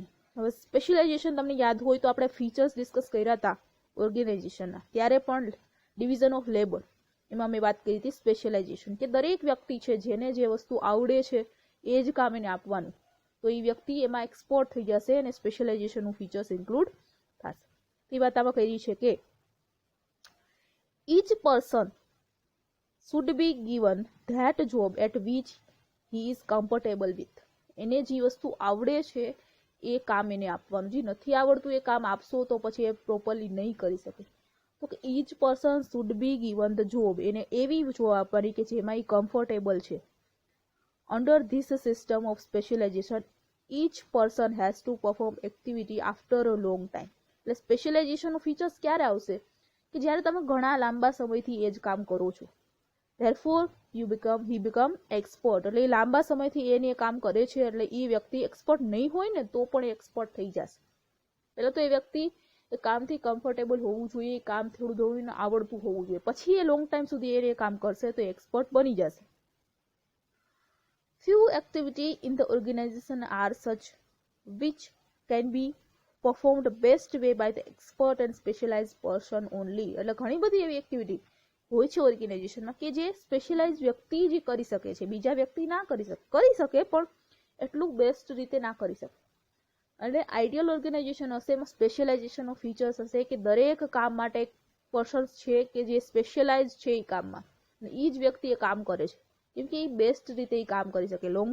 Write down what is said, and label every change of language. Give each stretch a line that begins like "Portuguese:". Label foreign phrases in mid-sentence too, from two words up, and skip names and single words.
Gujarati: હવે સ્પેશિયલાઇઝેશન તમને યાદ હોય તો આપણે ફીચર્સ ડિસ્કસ કર્યા હતા ઓર્ગેનાઇઝેશનના, ત્યારે પણ
English: division of labour
Gujarati: એમાં મેં વાત કરી હતી સ્પેશિયલાઇઝેશન, કે દરેક વ્યક્તિ છે જેને જે વસ્તુ આવડે છે એ જ કામ એને આપવાનું. તો એ વ્યક્તિ એમાં એક્સપર્ટ થઈ જશે અને સ્પેશિયલાઇઝેશનનું ફીચર્સ ઇન્ક્લુડ થશે. એ વાત આમાં કરી છે કે
English: each person should be given that job at which he is comfortable with.
Gujarati: એને જે વસ્તુ આવડે છે એ કામ એને આપવાનું. જે નથી આવડતું એ કામ આપશો તો પછી એ પ્રોપરલી નહીં કરી શકે. તો કે
English: each person should be given the job.
Gujarati: એને એવી જોબ આપવાની કે જેમાં એ કમ્ફર્ટેબલ છે.
English: Under this system of specialization, each person has to perform activity after a long time.
Gujarati: એટલે સ્પેશિયલાઇઝેશનનું ફીચર્સ ક્યારે આવશે? કે જ્યારે તમે ઘણા લાંબા સમયથી એ જ કામ કરો છો.
English: Therefore, he become expert.
Gujarati: એટલે એ લાંબા સમયથી એને કામ કરે છે એટલે એ વ્યક્તિ એક્સપર્ટ નહીં હોય ને તો પણ એક્સપર્ટ થઈ જશે. પહેલા તો એ વ્યક્તિ એ કામથી કમ્ફર્ટેબલ હોવું જોઈએ, કામ થોડું થોડું આવડતું હોવું જોઈએ. પછી એ
English: long time
Gujarati: સુધી એ કામ કરશે તો એક્સપર્ટ બની જશે.
English: Few activities in the organization are such which can be performed best way by the expert and specialized person only.
Gujarati: એટલે ઘણી બધી એવી એક્ટિવિટી હોય છે ઓર્ગેનાઇઝેશનમાં કે જે સ્પેશિયલાઇઝ વ્યક્તિ જ કરી શકે છે, બીજા વ્યક્તિ ના કરી શકે. કરી શકે પણ એટલું બેસ્ટ રીતે ના કરી શકે. અને આઈડિયલ ઓર્ગેનાઇઝેશન હશે એમાં સ્પેશિયલાઇઝેશનનો ફીચર્સ હશે કે દરેક કામ માટે એક પર્સન છે કે જે સ્પેશિયલાઇઝ છે એ કામમાં, અને એ જ વ્યક્તિ એ કામ કરે છે કેમ કે એ બેસ્ટ રીતે એ કામ કરી શકે.